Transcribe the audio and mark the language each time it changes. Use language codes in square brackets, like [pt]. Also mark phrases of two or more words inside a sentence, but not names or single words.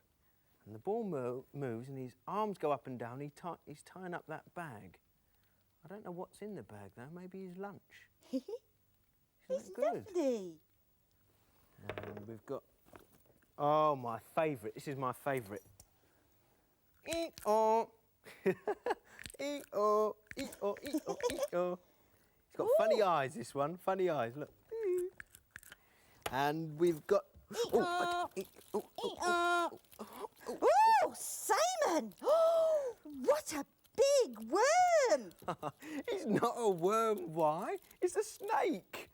[en] And the ball moves and his arms go up and down. He's tying up that bag. I don't know what's in the bag, though. Maybe his lunch. It's good? lovely. And we've got... Oh, my favourite. This is my favourite. E-oh. E-oh, e-oh, e-oh, e-oh. It's got funny eyes, this one. Funny eyes, look. And we've got... Oh, Simon! Oh, what a big worm! It's not a worm, why? It's a snake.